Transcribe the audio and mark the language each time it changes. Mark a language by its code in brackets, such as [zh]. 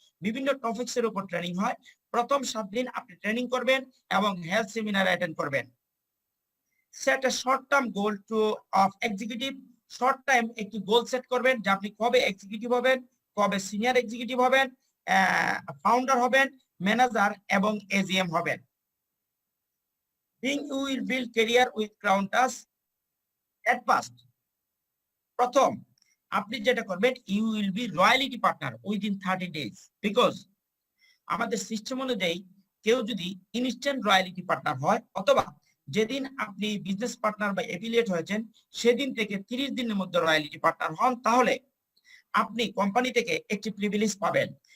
[bn] বিভিন্ন টপিকস এর উপর ট্রেনিং হয়। প্রথম 7 দিন আপনি ট্রেনিং করবেন এবং হেলথ সেমিনার অ্যাটেন্ড করবেন। [en] Set a short term goal to of executive. [bn] Short time একটি গোল সেট করবেন যে আপনি কবে এক্সিকিউটিভ হবেন, কবে সিনিয়র এক্সিকিউটিভ হবেন, ফাউন্ডার হবেন, ম্যানেজার এবং এজিএম হবেন। [en] Being you will build career with Crown Touch. At first, [bn] প্রথম আপনি যেটা করবেন, [en] you will be royalty partner within 30 days, [bn] because আমাদের সিস্টেম অনুযায়ী কেউ যদি ইনস্ট্যান্ট রয়্যালিটি পার্টনার হয় অথবা যেদিন আপনি বিজনেস পার্টনার বা এফিলিয়েট হয়েছেন সেদিন থেকে 30 দিনের মধ্যে রয়্যালিটি পার্টনার হন, তাহলে আপনি কোম্পানি থেকে একটি প্রিভিলেজ পাবেন।